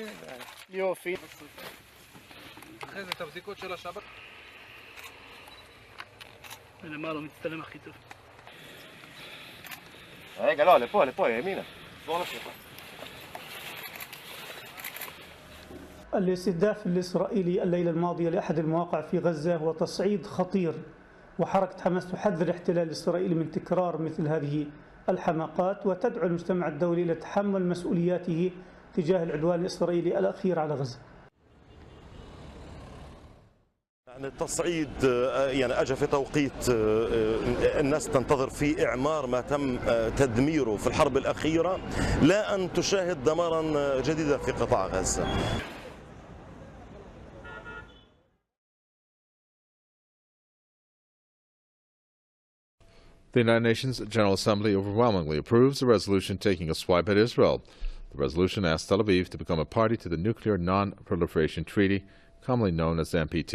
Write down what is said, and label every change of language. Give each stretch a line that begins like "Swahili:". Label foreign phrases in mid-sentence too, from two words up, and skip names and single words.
Hebrew: יופי. אחרי זה את הבדיקות של השבת. ולמעלה מצטלם הכי טוב. רגע, לא, לפה, ימינה. בואו נשאר.
Arabic: الاستهداف الإسرائيلي الليلة الماضية لأحد المواقع في غزة هو تصعيد خطير، وحركة حماس تحذر الاحتلال الإسرائيلي من تكرار مثل هذه الحماقات، وتدعو المجتمع الدولي إلى تحمل مسؤولياته تجاه العدوان الإسرائيلي الأخير على غزة. التصعيد أجى في توقيت الناس تنتظر فيه إعمار ما تم تدميره في الحرب الأخيرة، لا أن تشاهد دمارا جديدا في قطاع غزة.
English: The United Nations General Assembly overwhelmingly approves the resolution taking a swipe at Israel. The resolution asks Tel Aviv to become a party to the Nuclear Non-Proliferation Treaty, commonly known as the NPT.